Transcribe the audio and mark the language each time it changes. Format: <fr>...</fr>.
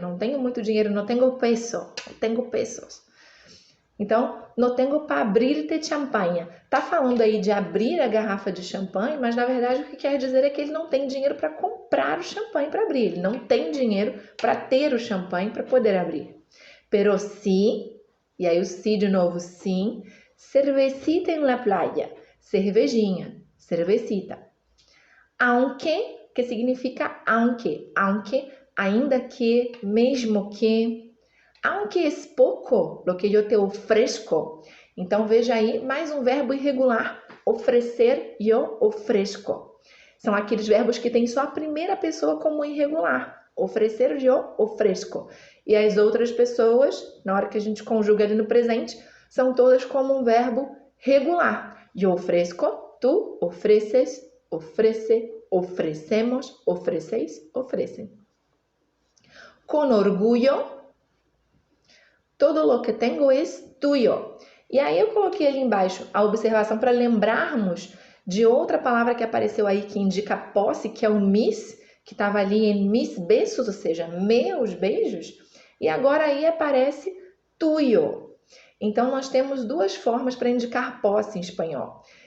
<pt>Não tenho muito dinheiro, não tenho peso. Não tenho pesos. Então, não tenho para abrir-te champanhe. Tá falando aí de abrir a garrafa de champanhe, mas na verdade o que quer dizer é que ele não tem dinheiro para comprar o champanhe para abrir. Ele não tem dinheiro para ter o champanhe para poder abrir.</pt> <es>Pero sí,</es> <pt>e aí o sí de novo, sim,</pt> <es>cervecita en la playa.</es> <pt>Cervejinha, cervecita. Aunque, que significa aunque. Aunque, ainda que, mesmo que.</pt> <es>Aunque es pouco lo que yo te ofrezco.</es> <pt>Então, veja aí, mais um verbo irregular. Oferecer,</pt> <es>yo ofrezco.</es> <pt>São aqueles verbos que têm só a primeira pessoa como irregular. Oferecer,</pt> <es>yo ofrezco.</es> <pt>E as outras pessoas, na hora que a gente conjuga ali no presente, são todas como um verbo regular.</pt> <es>Yo ofrezco, tu ofreces, ofrece, ofrecemos, ofreceis, ofrecem. Con orgullo, todo lo que tengo es tuyo.</es> <pt>E aí eu coloquei ali embaixo a observação para lembrarmos de outra palavra que apareceu aí que indica posse, que é o mis, que estava ali em mis besos, ou seja, meus beijos. E agora aí aparece tuyo. Então nós temos duas formas para indicar posse em espanhol.</pt>